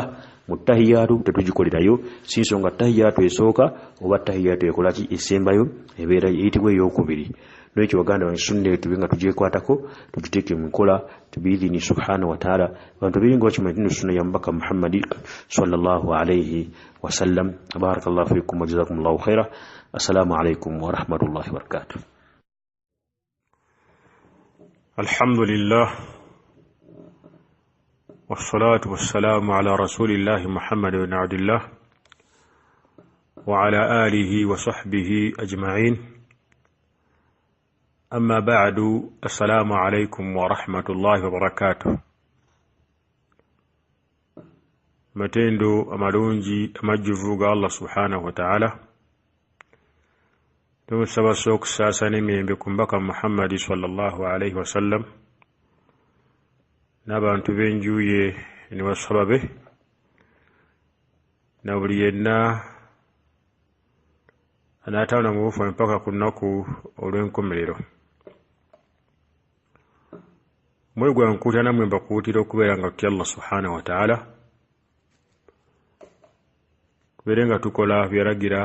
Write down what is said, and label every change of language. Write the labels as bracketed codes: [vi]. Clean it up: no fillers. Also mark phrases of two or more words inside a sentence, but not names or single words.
[lg] Mu tahiyaatu tetugikolerayo, si nsonga tahiyaatu esooka oba tahiyaatu ekolaki esembayo ebeera eyitibwa ey'okubiri. N'ekyo baganda bange sunna tube nga tugyekwatako tugiteeke mu nkola biidhini [ar] سبحانه وتعالى. [lg] Abantu biringa bakimanyi nti sunna ya mubaka Muhammadi [ar] صلى الله عليه وسلم. بارك الله فيكم وجزاكم الله خيرا. السلام عليكم ورحمة الله وبركاته. الحمد لله والصلاة والسلام على رسول الله محمد بن عبد الله وعلى آله وصحبه أجمعين. أما بعد، السلام عليكم ورحمة الله وبركاته. [lg] Matendo amalungi amajjuvu ga Allah [ar] سبحانه وتعالى [lg] tumusaba okusaasa n'emirembe ku mbaka Muhammadi [ar] صلى الله عليه وسلم [lg] n'abantu b'enjuye ne basahaba be na buli yenna anaataana mu bufu mpaka ku nnaku olw'enkomerero. Mwe gwankuuta namwe mbakuutira okubeera nga tutya Allah [ar] سبحانه وتعالى, [lg] tubeere nga tukola byalagira